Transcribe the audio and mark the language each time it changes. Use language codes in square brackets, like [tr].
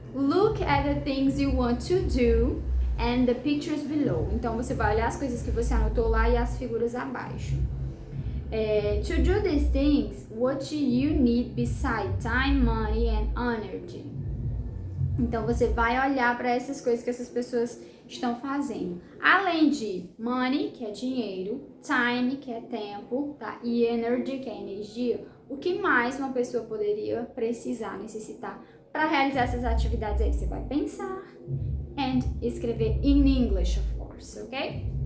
[en] Look at the things you want to do and the pictures below. [pt] Então, você vai olhar as coisas que você anotou lá e as figuras abaixo. [en] To do these things, what do you need beside time, money and energy? [pt] Então, você vai olhar para essas coisas que essas pessoas estão fazendo. Além de money, que é dinheiro, time, que é tempo, tá? E energy, que é energia. O que mais uma pessoa poderia precisar, necessitar para realizar essas atividades aí? Você vai pensar [en] and [pt] escrever [en] in English, of course, [pt] ok?